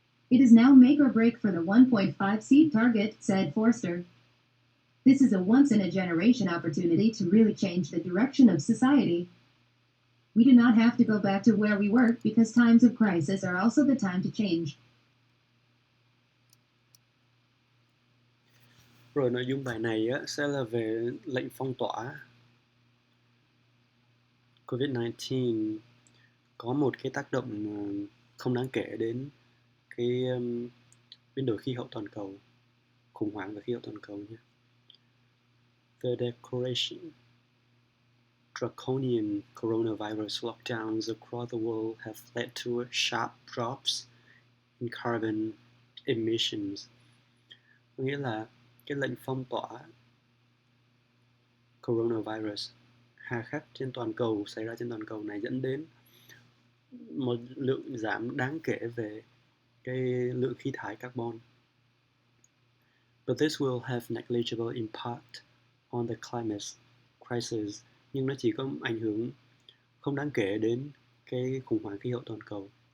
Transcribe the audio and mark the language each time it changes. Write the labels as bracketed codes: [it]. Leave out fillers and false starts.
[en] It is now make or break for the 1.5 C target, said Forster. This is a once-in-a-generation opportunity to really change the direction of society. We do not have to go back to where we were because times of crisis are also the time to change. [vi] Rồi nội dung bài này sẽ là về lệnh phong tỏa. COVID-19 có một cái tác động không đáng kể đến cái biến đổi khí hậu toàn cầu, khủng hoảng về khí hậu toàn cầu nhé. [en] The declaration draconian coronavirus lockdowns across the world have led to sharp drops in carbon emissions. [vi] Có nghĩa là cái lệnh phong tỏa coronavirus hà khắc trên toàn cầu xảy ra trên toàn cầu này dẫn đến một lượng giảm đáng kể về cái lượng khí thải carbon. [en] But this will have negligible impact on the climate crisis. [vi] Nhưng nó chỉ có ảnh hưởng không đáng kể đến cái khủng hoảng khí hậu toàn cầu.